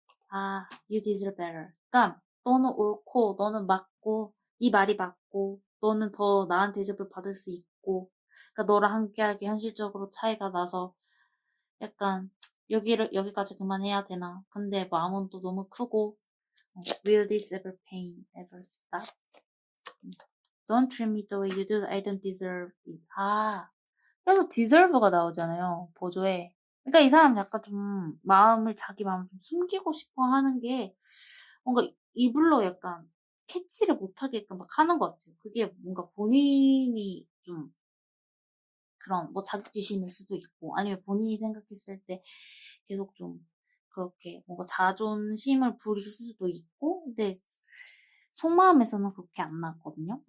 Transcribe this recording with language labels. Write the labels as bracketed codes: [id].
[en] 아, you deserve better. [ko] 그러니까 너는 옳고 너는 맞고 네 말이 맞고 너는 더 나은 대접을 받을 수 있고 그러니까 너랑 함께하기 현실적으로 차이가 나서 약간 여기까지 그만해야 되나. 근데 마음은 또 너무 크고 [en] Will this ever pain ever stop? Don't treat me the way you do. I don't deserve it. [ko] 아, 그래서 deserve가 나오잖아요. 보조에. 그러니까 이 사람 약간 좀 자기 마음을 좀 숨기고 싶어 하는 게 뭔가 이불로 약간 캐치를 못하게끔 막 하는 것 같아요. 그게 뭔가 본인이 좀 그런 뭐 자격지심일 수도 있고 아니면 본인이 생각했을 때 계속 좀 그렇게 뭔가 자존심을 부릴 수도 있고 근데 속마음에서는 그렇게 안 나왔거든요.